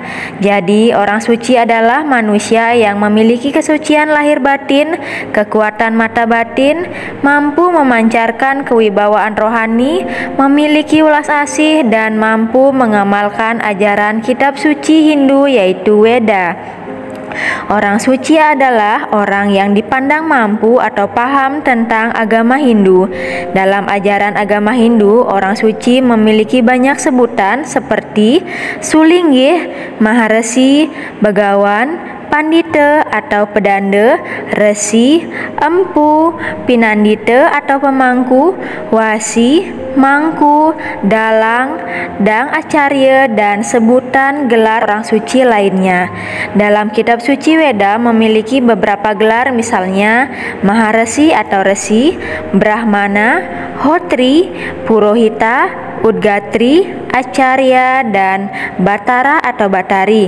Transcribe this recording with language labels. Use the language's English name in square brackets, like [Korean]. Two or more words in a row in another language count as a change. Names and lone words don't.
[Indonesian] Jadi orang suci adalah manusia yang memiliki kesucian lahir batin, kekuatan mata batin, mampu memancarkan kewibawaan rohani, memiliki welas asih, dan mampu mengamalkan ajaran kitab suci Hindu yaitu Weda. Orang suci adalah orang yang dipandang mampu atau paham tentang agama Hindu. Dalam ajaran agama Hindu, orang suci memiliki banyak sebutan seperti Sulinggih, Maharesi, Begawan, Pandita atau pedanda, resi, empu, pinandita atau pemangku, wasi, mangku, dalang, dang acarya, dan sebutan gelar orang suci lainnya. Dalam kitab suci Weda memiliki beberapa gelar, misalnya Maharesi atau resi, Brahmana, Hotri, Purohita, Udgatri, Acarya, dan Batara atau Batari.